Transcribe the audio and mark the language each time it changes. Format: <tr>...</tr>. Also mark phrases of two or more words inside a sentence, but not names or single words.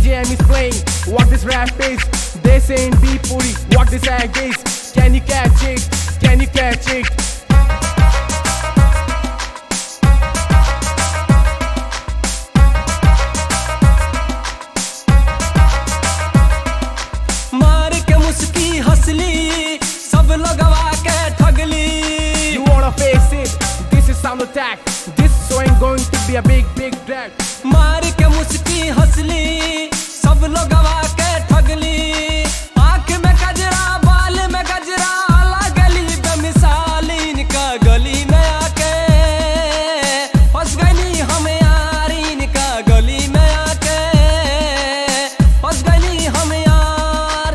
<en>is playing what this rap is. They saying be puri, what this act is. Can you catch it? Can you catch it?</en> <bho>मार के मुस्की हंसली सब लगवा के ठगली.</bho> <en>You wanna face it? This is sound attack. This song going to be a big drag.</en> <bho>मार के मुस्की हंसली सब लगवा के ठगली. आँख में गजरा बाल में गजरा लगली बेमिसाल. इनका गली में आके फंस गई हम यार. इनका गली में आके फंस गई हम यार.</bho>